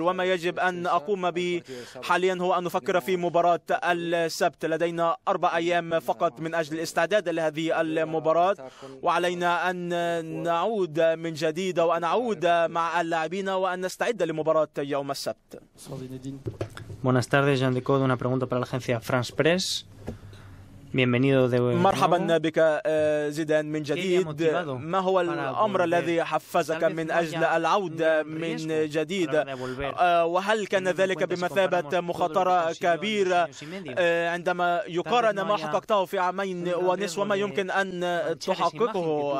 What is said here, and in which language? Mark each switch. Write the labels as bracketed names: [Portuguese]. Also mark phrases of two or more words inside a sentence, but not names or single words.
[Arabic] وما يجب أن أقوم به حاليا هو أن نفكر في مباراة السبت. لدينا 4 أيام فقط من أجل الاستعداد لهذه المباراة، وعلينا أن نعود من جديد وأن نعود مع اللاعبين وأن نستعد لمباراة يوم السبت. [Spanish] Buenas tardes, Jean Decode. Una pregunta para la agencia France Press. [Arabic] مرحبا بك زيدان من جديد. ما هو الأمر الذي حفزك من أجل العودة من جديد؟ وهل كان ذلك بمثابة مخاطرة كبيرة عندما يقارن ما حققته في 2 ونصف وما يمكن أن تحققه؟